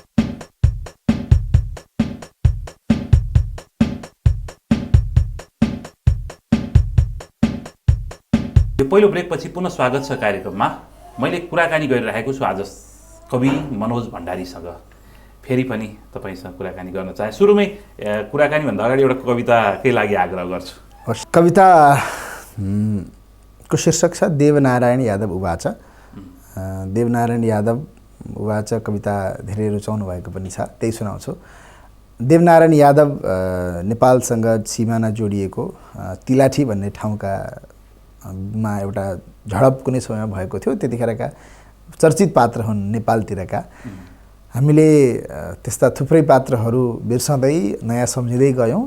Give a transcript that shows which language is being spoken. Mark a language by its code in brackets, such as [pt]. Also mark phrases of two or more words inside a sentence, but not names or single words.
[ne] यो पहिलो ब्रेकपछि पुनः स्वागत छ कार्यक्रममा। मैले कुराकानी गरिरहेको छु आज कवि मनोज भण्डारीसँग। फेरि पनि तपाईँसँग कुराकानी गर्न चाहे। सुरुमै कुराकानीभन्दा अगाडि एउटा कविताकै लागि आग्रह गर्छु। कविताको शीर्षक छ देवनारायण यादव उवाच। देवनारायण यादव उवाच कविता धेरै रुचाउनु भएको पनि छ, त्यही सुनाउँछु। देवनारायण यादव नेपालसँग सिमाना जोडिएको तिलाठी भन्ने ठाउँमा एउटा झडप कुनै समयमा भएको थियो। त्यतिखेरका चर्चित पात्र हुन् नेपालतिरका। हामीले त्यस्ता थुप्रै पात्रहरू बिर्सँदै नयाँ सम्झिँदै गयौँ।